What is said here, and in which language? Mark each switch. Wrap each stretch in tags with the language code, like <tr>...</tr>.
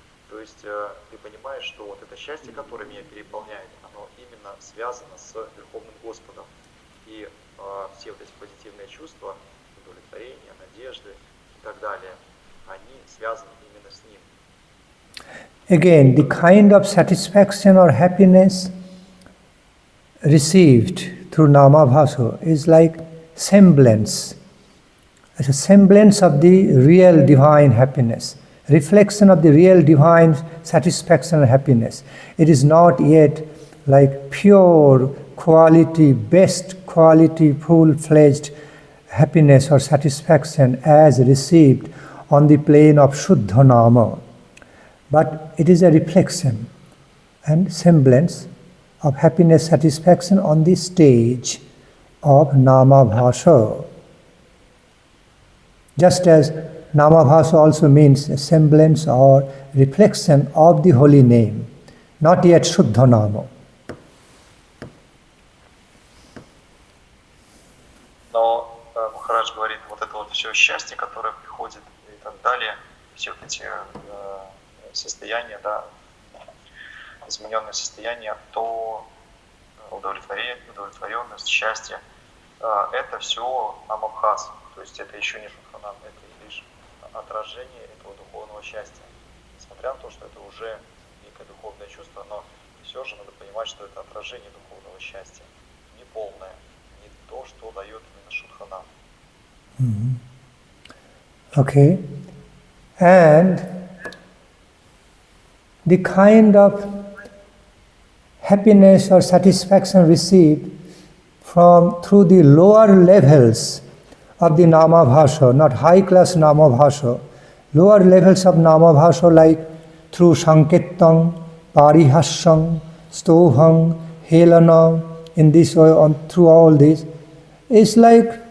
<ru>То есть ты понимаешь, что вот это счастье, которое меня переполняет, оно именно связано с Верховным Господом. И все вот эти позитивные чувства удовлетворения, надежды и так далее, они связаны именно с ним.</ru> <en>Again, the kind of satisfaction or happiness received through namabhasa is like semblance. It's a semblance of the real divine happiness, reflection of the real divine satisfaction and happiness. It is not yet like pure quality, best quality, full-fledged happiness or satisfaction as received on the plane of Shuddha Nama. But it is a reflection and semblance of happiness, satisfaction on the stage of namabhasa. Just as namabhasa also means a semblance or reflection of the holy name, not yet Shuddha Nama.</en> <ru>Но Махарадж говорит, вот это вот все счастье, которое приходит и так далее, все эти состояния, да, измененное состояние, то удовлетворенность, счастье, это все намабхас, то есть это еще не шудханам, это лишь отражение этого духовного счастья. Несмотря на то, что это уже некое духовное чувство, но все же надо понимать, что это отражение духовного счастья, не полное, не то, что дает именно шудханам.</ru> <en>Okay. And the kind of happiness or satisfaction received through the lower levels of the namabhasa, not high class namabhasa, lower levels of namabhasa like through sankirtan, parihasam, stovham, helana, in this way, through all this, is like</en>